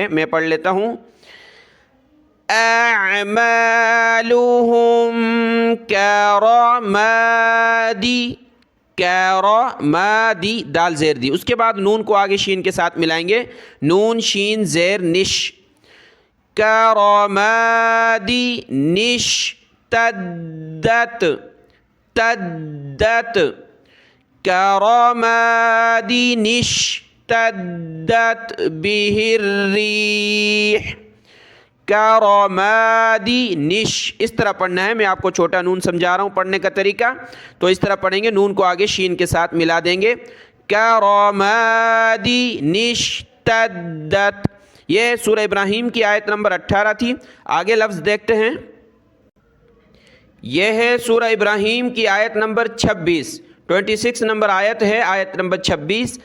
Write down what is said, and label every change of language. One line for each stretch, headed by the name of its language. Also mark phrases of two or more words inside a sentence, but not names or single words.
Hindi: मैं पढ़ लेता हूँ,
Arabic: أعمالهم كرمادٍ، كرمادٍ
Hindi: दाल ज़ेर दी, उसके बाद नून को आगे शीन के साथ मिलाएंगे, नून शीन ज़ेर निश,
Arabic: كرمادٍ نِش تدّت، تدّت، كرمادٍ نِش تدّت بهِ الرّيح، كرمادٍ نِش.
Hindi: इस तरह पढ़ना है। मैं आपको छोटा नून समझा रहा हूँ पढ़ने का तरीका, तो इस तरह पढ़ेंगे, नून को आगे शीन के साथ मिला देंगे,
Arabic: كرمادٍ نِش تدّت.
Hindi: यह सूरह इब्राहीम की आयत नंबर 18 थी। आगे लफ्ज़ देखते हैं। यह है सूरह इब्राहीम की आयत नंबर 26, 26 नंबर आयत है, आयत नंबर 26।